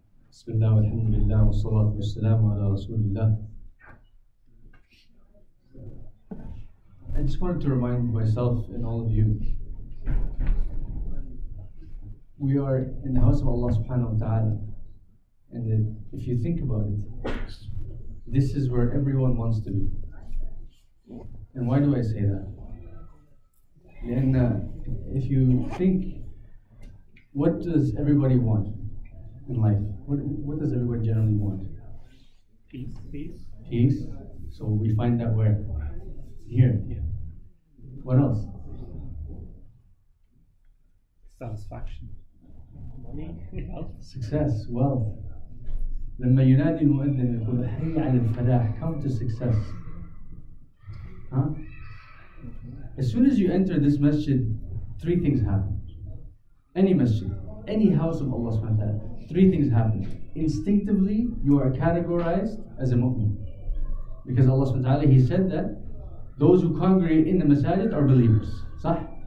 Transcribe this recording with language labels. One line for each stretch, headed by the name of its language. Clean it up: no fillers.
Arabic: بسم الله والحمد لله والصلاة والسلام على رسول الله.
English: I just wanted to remind myself and all of you, we are in the house of Allah subhanahu wa ta'ala, and that if you think about it, this is where everyone wants to be. And why do I say that? And if you think, what does everybody want in life? What does everybody generally want? Peace. Peace. So we find that where? Here. Yeah. What else? Satisfaction. Money. Health. Success, wealth.
Arabic: لما ينادي المؤذن يقول حي على الفلاح,
English: come to success. Huh? As soon as you enter this masjid, three things happen. Any masjid, any house of Allah subhanahu wa ta'ala, three things happen. Instinctively, you are categorized as a mu'min. Because Allah subhanahu wa ta'ala, He said that those who congregate in the masajid are believers. Sah?